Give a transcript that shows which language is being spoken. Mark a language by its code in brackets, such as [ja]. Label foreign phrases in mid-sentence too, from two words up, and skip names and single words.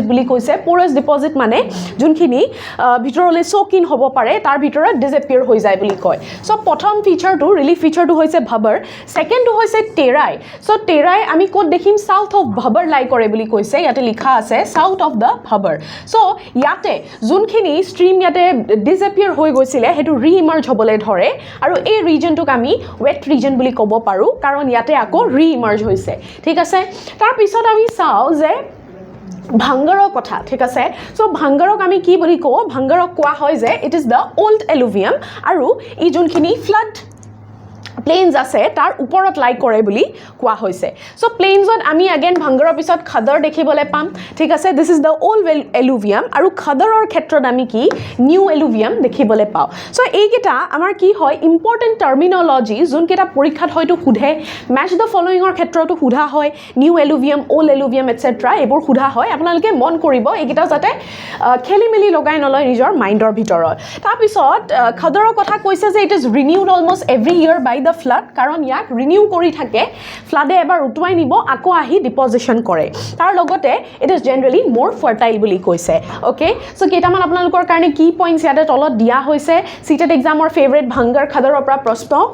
[as] বুলি কৈছে [en] porous deposit [as] মানে যোনখিনি ভিতৰলৈ সোকিন হ'ব পাৰে তাৰ ভিতৰত ডিসএপিয়াৰ হৈ যায় বুলি কয় সো প্ৰথম ফিচাৰটো [en] relief feature [as] হৈছে ভাবৰ সেকেন্ডটো হৈছে টেৰাই সো টেৰাই আমি কোট দেখিম [en] south of [as] ভাবৰ লাই কৰে বুলি কৈছে ইয়াতে লিখা আছে [en] south of the [as] ভাবৰ সো ইয়াতে যোনখিনি স্ট্ৰীম ইয়াতে ডিসএপিয়াৰ হৈ গৈছিলে হেতু ৰিইমাৰ্জ হ'বলৈ ধৰে আৰু এই ৰিজনটোক আমি [en] wet region [as] বুলি ক'ব পাৰো কাৰণ ইয়াতে আকৌ ৰিইমাৰ্জ হৈছে ঠিক আছে তাৰ পিছত আমি চাও যে ভাঙ্গাৰৰ কথা ঠিক আছে সো ভাঙ্গাৰক আমি কি বুলি কও ভাঙ্গাৰক কোৱা হয় যে [en] it is the old alluvium [as] আৰু ই যোনখিনি [en] flood plains [as] আছে তাৰ ওপৰত লাই কৰে বুলি কোৱা হৈছে সো প্লেইনছত আমি अगेन ভাঙ্গাৰৰ পিছত খাদৰ দেখিবলৈ পাম ঠিক আছে [en] this is the old alluvium [as] আৰু খাদৰৰ ক্ষেত্ৰত আমি কি [en] new alluvium [as] দেখিবলৈ পাও সো এইকেইটা আমাৰ কি হয় [en] important terminology [as] যোনকেইটা পৰীক্ষাত হয়তো সুধে [en] match the following [as] ক্ষেত্ৰতো সুধা হয় [en] new alluvium old alluvium etcetera [as] এইবোৰ সুধা হয় আপোনালোকে মন কৰিব এইকেইটা যাতে খেলিমেলি লগাই নলয় নিজৰ মাইণ্ডৰ ভিতৰত তাৰ পিছত খাদৰৰ কথা কৈছে যে [en] it is renewed almost every year by the flood [as] কাৰণ ইয়াক ৰিনিউ কৰি থাকে ফ্লাডে এবাৰ উটুৱাই নিব আকৌ আহি ডিপজিশ্যন কৰে তাৰ লগতে [en] it is generally more fertile [as] বুলি কৈছে ওকে সো কেইটামান আপোনালোকৰ কাৰণে কি পইণ্টছ ইয়াতে তলত দিয়া হৈছে সিটেট [en] exam favourite [as] ভাঙ্গাৰ খাদৰৰ পৰা প্ৰশ্ন